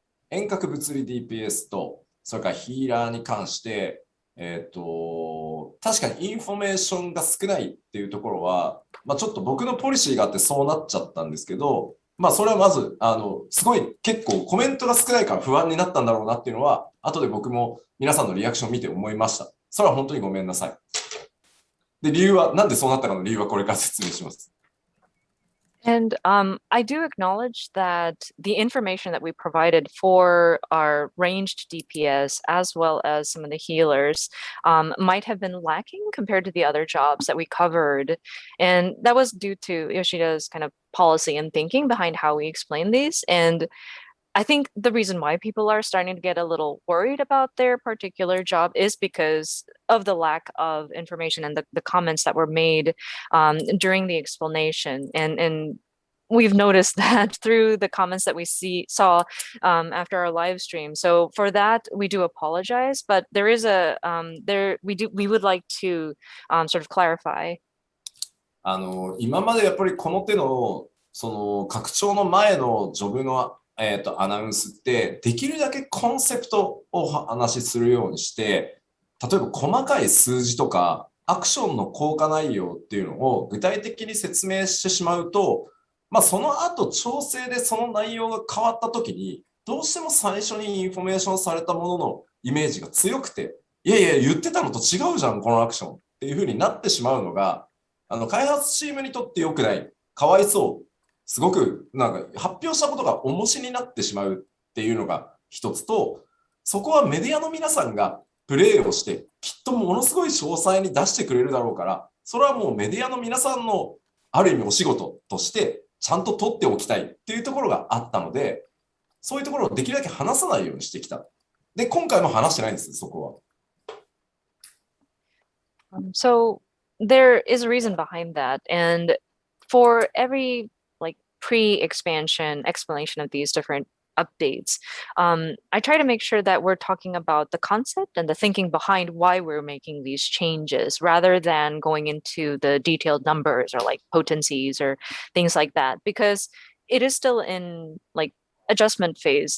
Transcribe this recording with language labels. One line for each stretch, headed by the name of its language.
Japanese: 遠隔物理 DPS と、それからヒーラーに関して、確かにインフォメーションが少ないっていうところは、ちょっと僕のポリシーがあってそうなっちゃったんですけど、それはまず、すごい結構コメントが少ないから不安になったんだろうなっていうのは、後で僕も皆さんのリアクションを見て思いました。それは本当にごめんなさい。で、理由は、なんでそうなったかの理由はこれから説明します。
English: And I do acknowledge that the information that we provided for our ranged DPS, as well as some of the healers, might have been lacking compared to the other jobs that we covered. And that was due to Yoshida's kind of policy and thinking behind how we explain these. And I think the reason why people are starting to get a little worried about their particular job is because of the lack of information and the comments that were made during the explanation. And we've noticed that through the comments that we saw after our live stream. So for that, we do apologize, but there is we would like to sort of clarify.
Japanese: 今までやっぱりこの手のその拡張の前のジョブのアナウンスってできるだけコンセプトをお話しするようにして、例えば細かい数字とかアクションの効果内容っていうのを具体的に説明してしまうと、その後調整でその内容が変わった時にどうしても最初にインフォメーションされたもののイメージが強くて、いやいや言ってたのと違うじゃんこのアクションっていう風になってしまうのが開発チームにとって良くない、かわいそう、すごくなんか発表したことが重しになってしまうっていうのが一つと、そこはメディアの皆さんがプレイをしてきっとものすごい詳細に出してくれるだろうから、それはもうメディアの皆さんのある意味お仕事としてちゃんと取っておきたいっていうところがあったので、そういうところをできるだけ話さないようにしてきた。で、今回も話してないんです、そこは。
English: So there is a reason behind that, and for every pre-expansion explanation of these different updates, I try to make sure that we're talking about the concept and the thinking behind why we're making these changes, rather than going into the detailed numbers or like potencies or things like that, because it is still in like adjustment phase.